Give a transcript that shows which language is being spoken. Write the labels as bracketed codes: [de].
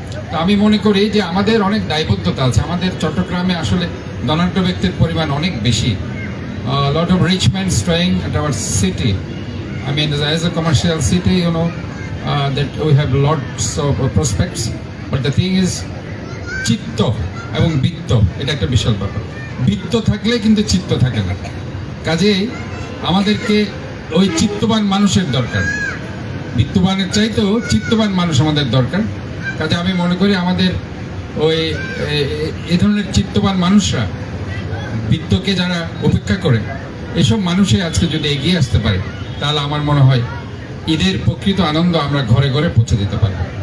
[bn] তো আমি মনে করি যে আমাদের অনেক দায়বদ্ধতা আছে। আমাদের চট্টগ্রামে আসলে ধনাঢ্য ব্যক্তির পরিমাণ অনেক বেশি। [en] Lot of rich men staying at our city. I mean, as a commercial city, you know, that we have lots of prospects. But the thing is, [bn] চিত্ত এবং বিত্ত এটা একটা বিশাল ব্যাপার। বিত্ত থাকলে কিন্তু চিত্ত থাকে না। কাজেই আমাদেরকে ওই চিত্তবান মানুষের দরকার, বিত্তবানের চাইতেও চিত্তবান মানুষ আমাদের দরকার। কাজে আমি মনে করি আমাদের ওই এই ধরনের চিত্তবান মানুষরা, বিত্তকে যারা উপেক্ষা করে, এসব মানুষই আজকে যদি এগিয়ে আসতে পারে তাহলে আমার মনে হয় ঈদের প্রকৃত আনন্দ আমরা ঘরে ঘরে পৌঁছে দিতে পারব।